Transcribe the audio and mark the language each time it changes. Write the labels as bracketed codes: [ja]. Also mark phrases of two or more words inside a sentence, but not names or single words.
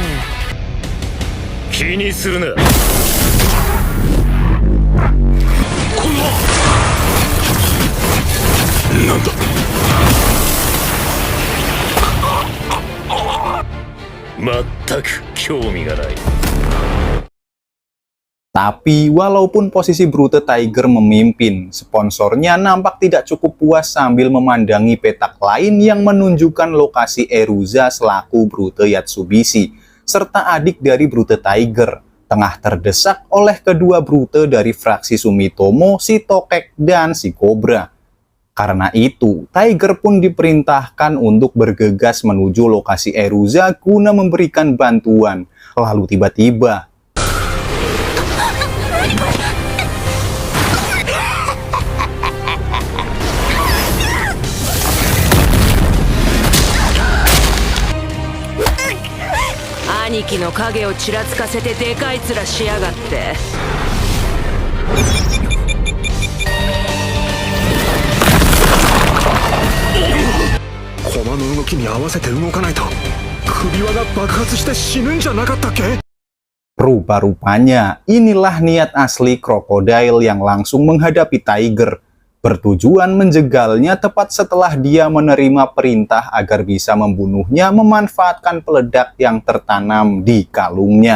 [ja] 気にするな。なんだ。まったく興味がない。 [id] Tapi walaupun posisi Brute Tiger memimpin, sponsornya nampak tidak cukup puas sambil memandangi petak lain yang menunjukkan lokasi Eruza selaku Brute Yatsubishi, serta adik dari Brute Tiger, tengah terdesak oleh kedua Brute dari fraksi Sumitomo, si Tokek dan si Cobra. Karena itu, Tiger pun diperintahkan untuk bergegas menuju lokasi Eruza guna memberikan bantuan. Lalu tiba-tiba [ja] 兄貴の影をちらつかせてでかい面しやがって。駒の動きに合わせて動かないと首輪が爆発して死ぬんじゃなかったっけ? [id] Rupa-rupanya inilah niat asli Crocodile yang langsung menghadapi Tiger, bertujuan menjegalnya tepat setelah dia menerima perintah agar bisa membunuhnya memanfaatkan peledak yang tertanam di kalungnya.